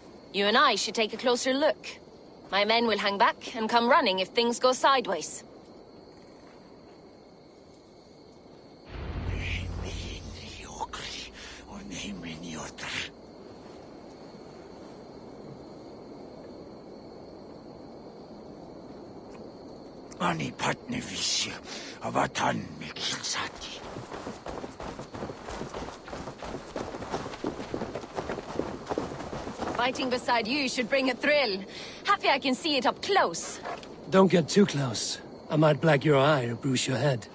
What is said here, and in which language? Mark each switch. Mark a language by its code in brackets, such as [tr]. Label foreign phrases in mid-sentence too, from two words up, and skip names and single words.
[en] You and I should take a closer look. My men will hang back and come running if things go sideways. Ani patne visje, avatan mikilsati. Fighting beside you should bring a thrill. Happy I can see it up close. Don't get too close. I might black your eye or bruise your head.